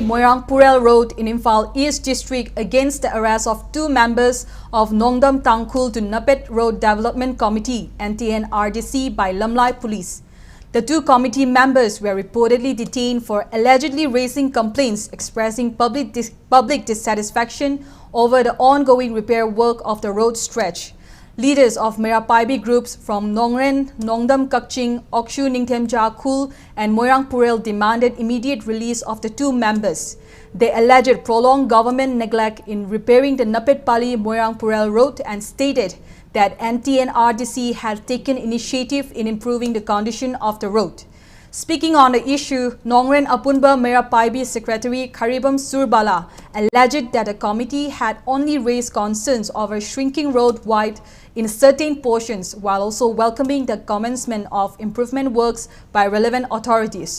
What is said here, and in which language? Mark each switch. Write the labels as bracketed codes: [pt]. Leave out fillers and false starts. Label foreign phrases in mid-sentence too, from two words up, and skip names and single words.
[en] Moirangpurel Road in Imphal East District against the arrest of 2 members of Nongdam Tangkhul to Napet Road Development Committee (NTN-RDC) by Lamlai Police. The two committee members were reportedly detained for allegedly raising complaints expressing public dissatisfaction over the ongoing repair work of the road stretch. Leaders of Merapaibi groups from Nongren, Nongdam Kakching, Okshu Ningthemja Khul and Moirang Purel demanded immediate release of the two members. They alleged prolonged government neglect in repairing the Napet Pali Moirang Purel road and stated that NTNRDC had taken initiative in improving the condition of the road. Speaking on the issue, Nongren Apunba Merapaibi Secretary Karibam Surbala alleged that the committee had only raised concerns over shrinking road wide in certain portions while also welcoming the commencement of improvement works by relevant authorities.